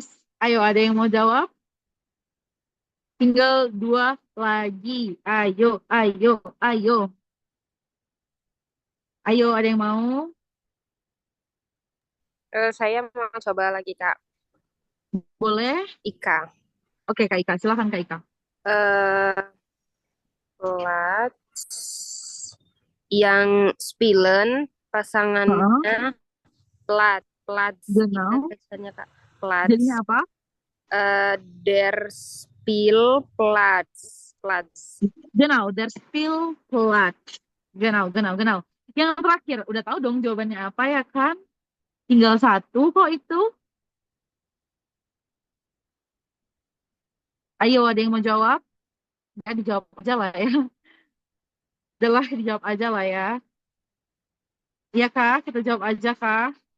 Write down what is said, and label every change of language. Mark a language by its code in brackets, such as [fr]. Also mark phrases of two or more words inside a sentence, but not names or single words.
[id] Ayo, ada yang mau jawab? Tinggal 2 lagi. Ayo. Ayo, ada yang mau? Saya mau coba lagi, Kak. Boleh? Ika. Oke, Kak Ika. Silahkan Kak Ika. Platz yang spielen pasangannya Platz [de] Genau. [id] gimana tulisannya, Kak? Platz. Jadinya apa? [de] Der Spielplatz. Genau, der Spielplatz. Genau. [id] Yang terakhir, udah tahu dong jawabannya apa ya kan? Tinggal 1 kok itu. Ayo, ada yang mau jawab? Ya, dijawab aja lah ya. Udahlah, dijawab aja lah ya. Iya kak, kita jawab aja kak.